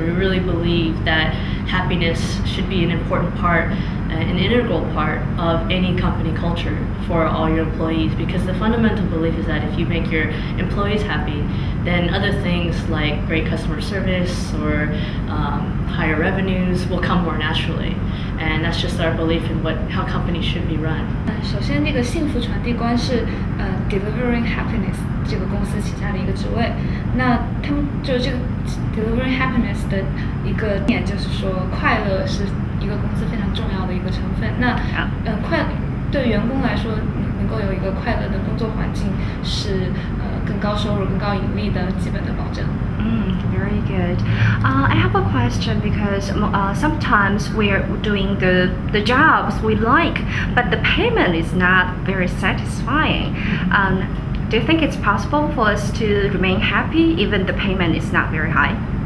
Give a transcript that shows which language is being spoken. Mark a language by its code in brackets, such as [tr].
[en] We really believe that happiness should be an important part, an integral part of any company culture for all your employees, because the fundamental belief is that if you make your employees happy, then other things like great customer service or higher revenues will come more naturally. And that's just our belief in how companies should be run. [zh] 首先，这个幸福传递官是delivering happiness 这个公司旗下的一个职位。那他们就这个 delivering happiness 的一个点就是说，快乐是一个公司非常重要的一个成分。那对员工来说，能够有一个快乐的工作环境是更高收入、更高盈利的基本的保证。 [en] Very good. I have a question because sometimes we're doing the jobs we like, but the payment is not very satisfying. Do you think it's possible for us to remain happy even the payment is not very high?